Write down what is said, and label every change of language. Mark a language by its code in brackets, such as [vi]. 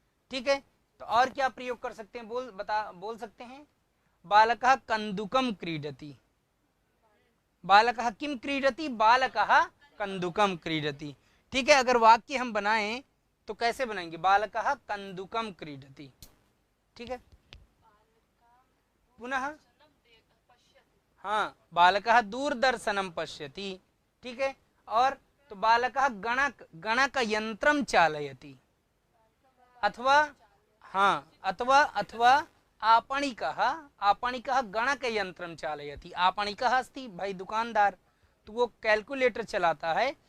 [hi] ठीक है, तो और क्या प्रयोग कर सकते हैं? बोल सकते हैं। [sa] बालकः कन्दुकं क्रीडति। बालकः किम क्रीडति? बालकः कन्दुकं क्रीडति। [hi] ठीक है, अगर वाक्य हम बनाएं तो कैसे बनाएंगे? [sa] बालकः कन्दुकं क्रीडति। [hi] ठीक है, [sa] पुनः हाँ, बालकः दूरदर्शनम पश्यति। [hi] ठीक है, और तो [sa] बालकः गणक यंत्रम चालयति। अथवा हाँ, अथवा आपणिकः गणक यंत्रम चालयति। आपणिकः अस्ति [hi] भाई दुकानदार, तो वो कैलकुलेटर चलाता है।